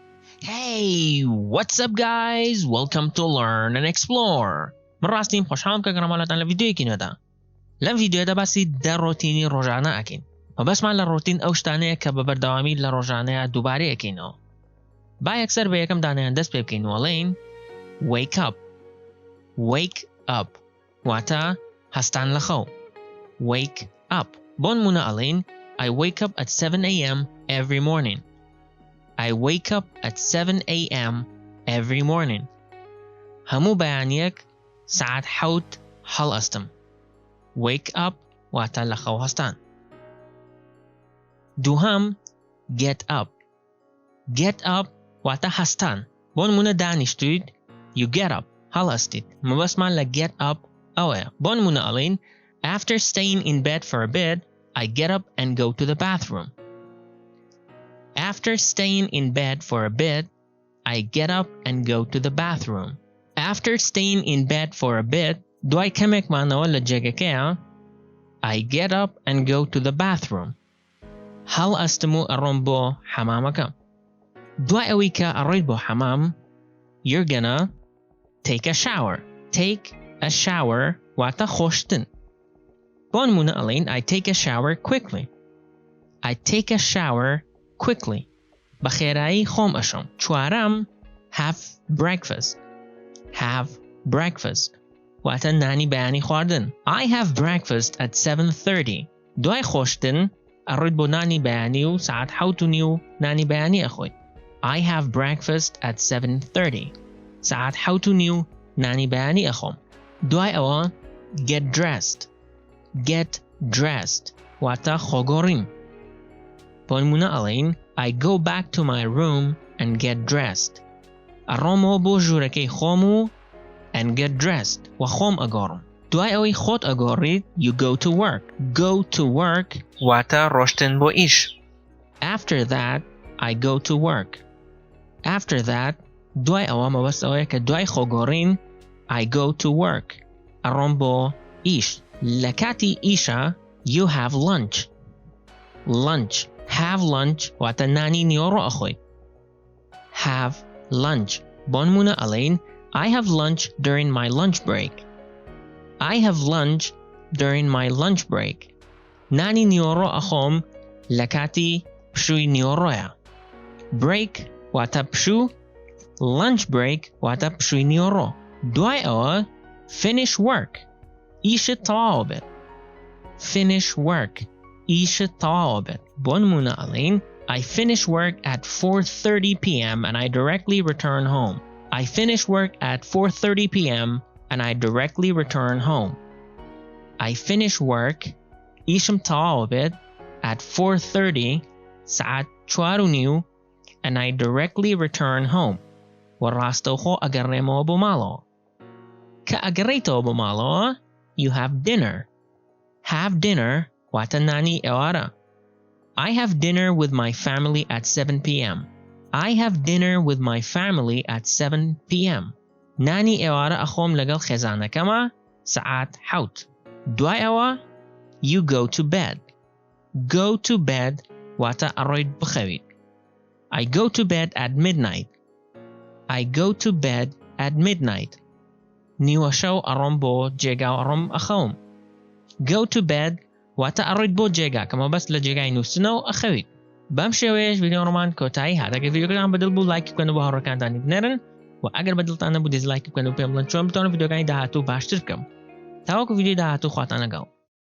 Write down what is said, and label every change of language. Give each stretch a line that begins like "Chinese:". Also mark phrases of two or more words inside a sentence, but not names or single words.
English: Hey, what's up guys? Welcome to Learn and Explore.
Central Kurdish: من راستیم خوشحالم که گرامالاتان لفیدیویکی نودا. لم فيديو دا باسی در روتینی ڕۆژانە ئەکەین. و بەسمان لە ڕۆتین ئەو شتانەیە کە بە بەردەوامی لە ڕۆژانەیە دووبارەی ئەکەینەوە. با یەکسەر بە یەکەم دانەیان دەست پێ بکەین وەڵێین
English: wake up. Wake up.
Central Kurdish: واتە هەستان لە خەو.
English: Wake up.
Central Kurdish: بۆ نمونە ئەڵێین
English: I wake up at 7 a.m. every morning. I wake up at 7 a.m. every morning.
Central Kurdish: هەموو بەیانیەک ساعت حەوت هەڵئەستم.
English: Wake up
Central Kurdish: واتە لە خەو هەستان. دووهەم
English: get up. Get up
Central Kurdish: واتە هەستان. بۆ نمونە دانیشتویت
English: you get up
Central Kurdish: هەڵئەستیت. مەبەستمان لە
English: get up
Central Kurdish: ئەوەیە. بۆ نمونە ئەڵێین
English: after staying in bed for a bit I get up and go to the bathroom. After staying in bed for a bit, I get up and go to the bathroom. After staying in bed for a bit,
Central Kurdish: دوای کەمێک مانەوە لە جێگەکەیە
English: I get up and go to the bathroom.
Central Kurdish: هەڵ ئەستم و ئەڕۆم بۆ حەمامەکەم. دوای ئەوەی کە ئەڕۆیت بۆ حەمام
English: you're gonna take a shower. Take a shower
Central Kurdish: واتە خۆشتن. بۆ نمونە ئەڵێین
English: I take a shower quickly. I take a shower quickly.
Central Kurdish: بەخێرایی خۆم ئەشۆم.
English: چوارەم have breakfast. Have breakfast.
Central Kurdish: واتە نانی بەیانی خواردن.
English: I have breakfast at 7:30.
Central Kurdish: دوای خۆشتن ئەڕۆیت بۆ نانی بەیانی و ساعت حەوت و نیو نانی بەیانی ئەخۆیت.
English: I have breakfast at 7:30.
Central Kurdish: ساعت حەوت و نیو نانی بەیانی ئەخۆم. دوای ئەوە
English: get dressed. Get dressed.
Central Kurdish: واتە خۆگۆڕیم. بۆ نمونە ئەڵێین
English: I go back to my room and get dressed.
Central Kurdish: ئەڕۆمەوە بۆ ژوورەکەی خۆم و
English: and get dressed
Central Kurdish: و خۆم ئەگۆڕم. دوای ئەوەی خۆت ئەگۆڕیت
English: you go to work. Go to work
Central Kurdish: واتە ڕۆشتن بۆ ئیش.
English: After that I go to work. After that
Central Kurdish: دوای ئەوە مەبەست ئەوەیە کە دوای خۆگۆڕین
English: I go to work.
Central Kurdish: ئەڕۆم بۆ ئیش. لە کاتی ئیشە
English: you have lunch. Lunch. Have lunch
Central Kurdish: واتە نانی نیۆڕۆ ئەخۆیت.
English: Have lunch.
Central Kurdish: بۆ نمونە ئەڵێین
English: I have lunch during my lunch break. I have lunch during my lunch break.
Central Kurdish: نانی نیۆڕۆ ئەخۆم لە کاتی پشووی نیۆڕۆیە. Break واتە پشوو.
English: Lunch break
Central Kurdish: واتە پشووی نیۆڕۆ. دوای ئەوە
English: finish work.
Central Kurdish: ئیشت تەواو بێت.
English: Finish work.
Central Kurdish: ئیشت تەواو بێت.
English: بۆ نمونە ئەڵێین I finish work at 4:30 p.m. and I directly return home. I finish work at 4:30 p.m. and I directly return home. I finish work
Central Kurdish: ئیشم تەواو بێت
English: at 4:30 ساعت 4:30 and I directly return home.
Central Kurdish: و ڕاستەوخۆ ئەگەڕێمەوە بۆ ماڵەوە. کە ئەگەڕێیتەوە بۆ ماڵەوە
English: you have dinner. Have dinner
Central Kurdish: واتە نانی ئێوارە.
English: I have dinner with my family at 7 p.m. I have dinner with my family at 7 p.m.
Central Kurdish: نانی ئێوارە ئەخۆم لەگەڵ خێزانەکەمە ساعت حەوت. دوای ئەوە
English: you go to bed. Go to bed
Central Kurdish: واتە ئەڕۆیت بخەویت.
English: I go to bed at midnight. I go to bed at midnight.
Central Kurdish: نیوە شەو ئەڕۆم بۆ جێگا و ئەڕۆم ئەخەوم.
English: Go to bed
Central Kurdish: واتە ئەڕۆیت بۆ جێگا کە مەبەست لە جێگای نووسنەوە ئەخەویت. بەم شێوەیەش ڤیدیۆڕۆمان کۆتایی هات. ئەگەر ڤیدیۆکەتان بەدڵ بوو لایک بکەن و بۆ هاوڕێکانتانی بنێرن و ئەگەر بەدڵتان نەبوو دیزلایک بکەن و پێم بڵێن چۆن بتوانم ڤیدیۆکانی داهاتوو باشتر بکەم. تاوەکو ڤیدیۆی داهاتوو خواتان لەگەڵ.